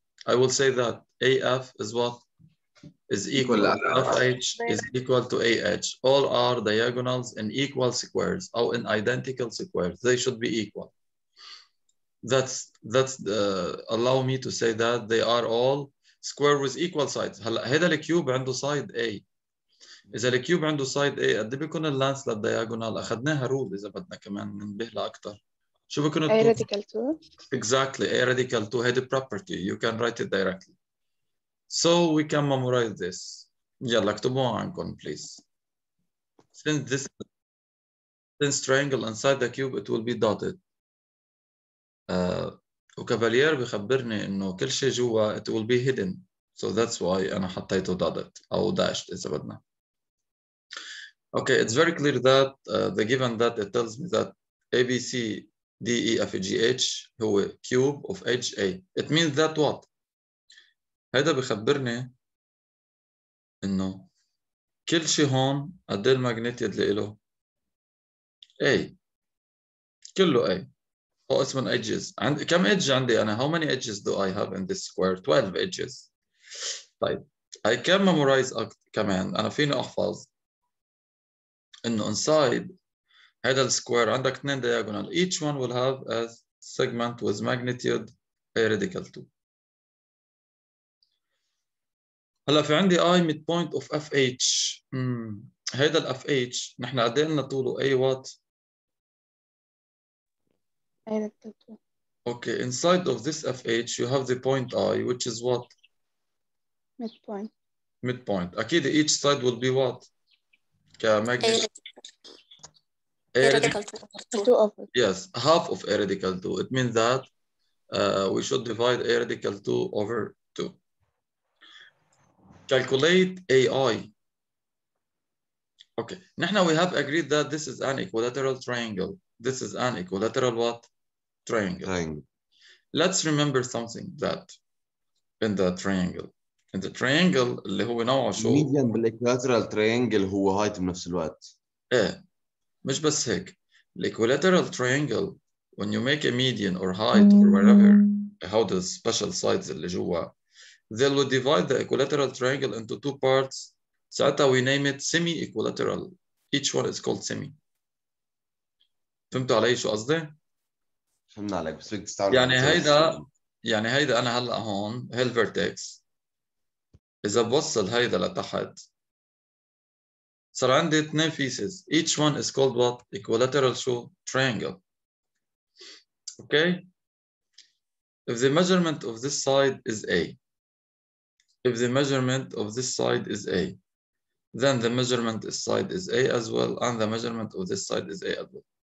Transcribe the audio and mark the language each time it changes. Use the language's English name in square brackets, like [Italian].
[English] I will say that AF is what? Is equal. FH is equal to AH. All are diagonals in equal squares or in identical squares. They should be equal. That's allow me to say that they are all square with equal sides. [Arabic] هلا هذا الكيوب عنده side A. إذا الكيوب عنده side A قد ايه بيكون اللانس للدياجونال؟ أخذناها رول إذا بدنا كمان ننبه لها أكثر. شو بيكون [English] A radical 2. Exactly, A radical 2 هذه property. You can write it directly. So we can memorize this. [Arabic] يلا اكتبوها عندكم [English] please. Since triangle inside the cube it will be dotted. [Arabic] وكافالير بخبرني انه كل شيء جوا it will be hidden. [English] So that's why [Arabic] أنا حطيته dotted أو dashed إذا بدنا. [English] Okay, it's very clear that the given that it tells me that A, B, C, D, E, F, G, H هو cube of edge A. It means that what? [Arabic] هيدا بخبرني إنه كل شيء هون قد ايه الماجنتيود اللي له؟ A. كله A. هو اسمه edges. عندي كم edge عندي أنا؟ [English] How many edges do I have in this square? 12 edges. [Arabic] طيب [English] I can memorize [Arabic] كمان أنا فيني أحفظ إنه inside هذا السكوير عندك اثنين diagonal. [English] Each one will have a segment with magnitude A radical 2. [Arabic] هلا في عندي I midpoint of FH. هيدا ال FH نحن قد ايه قلنا طوله A what؟ [English] A radical 2. Okay, inside of this FH you have the point I which is what? Midpoint. Midpoint. [Arabic] أكيد [English] each side will be what? [Arabic] كماجنتيود [English] A radical 2. 2 over. Yes, half of A radical 2. It means that we should divide A radical 2 over 2. Calculate AI. Okay, now we have agreed that this is an equilateral triangle. This is an equilateral what? Triangle. Let's remember something that in the triangle. In the triangle [Arabic] اللي هو نوعه شو؟ median بالاكواترال ترينجل هو هايت بنفس الوقت. ايه مش بس هيك. [English] Equilateral triangle when you make a median or height or whatever how the special sides [Arabic] اللي جوا [English] they will divide the equilateral triangle into two parts. [Arabic] ساعتها [English] we name it semi-equilateral. Each one is called semi. [Arabic] فهمتوا علي شو قصدي؟ فهمنا عليك بس بدك تستعمل يعني هيدا أنا هلا هون هي الفيرتكس. إذا بوصل هيدا لتحت صار عندي اثنين pieces. [English] Each one is called what? Equilateral شو? Triangle. Okay? If the measurement of this side is A, if the measurement of this side is A, then the measurement of this side is A as well, and the measurement of this side is A as well.